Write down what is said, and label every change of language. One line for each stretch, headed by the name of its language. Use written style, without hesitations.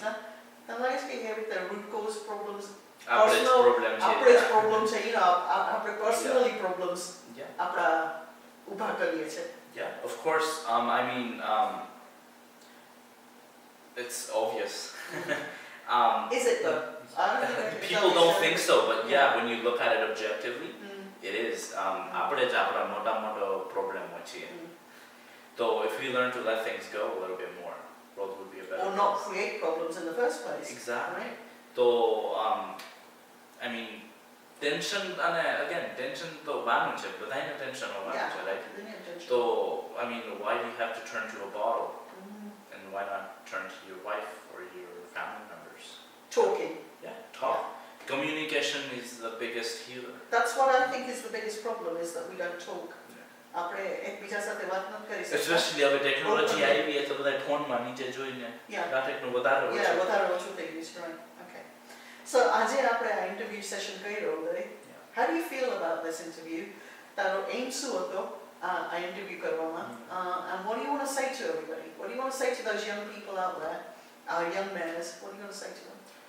English: And like I say, with the root cause problems, personal problems, you know, our personally problems.
Gujarati: Apna ubha કરીએ છે.
English: Yeah, of course. I mean, it's obvious. Is it though? People don't think so, but yeah, when you look at it objectively, it is.
Gujarati: આપણે જ આપણા મોટા problem હોય છે.
English: So if we learn to let things go a little bit more, world would be a better or not create problems in the first place. Exactly. Right? So I mean,
Gujarati: tension તો વાનું છે, બધાયને tension હોવાનું છે, right?
English: So I mean, why do you have to turn to a bottle? And why not turn to your wife or your family members? Talking. Yeah, talk. Communication is the biggest healer. That's what I think is the biggest problem, is that we don't talk.
Gujarati: આપણે એકબીજા સાથે વાત ન કરી શકતા. Especially હવે technology આવી એટલે બધા ફોનમાં નીચે જોઈને ડાટાનું વધારે ઓછું થઈ ગયું છે.
English: Right. Okay.
Gujarati: So આજે આપણે આ ઇન્ટરવ્યુ સેશન કર્યો Uday.
English: How do you feel about this interview?
Gujarati: તારો એમ શું હતો આ ઇન્ટરવ્યુ કરવામાં?
English: And what do you want to say to everybody? What do you want to say to those young people out there, our young mayors? What do you want to say to them?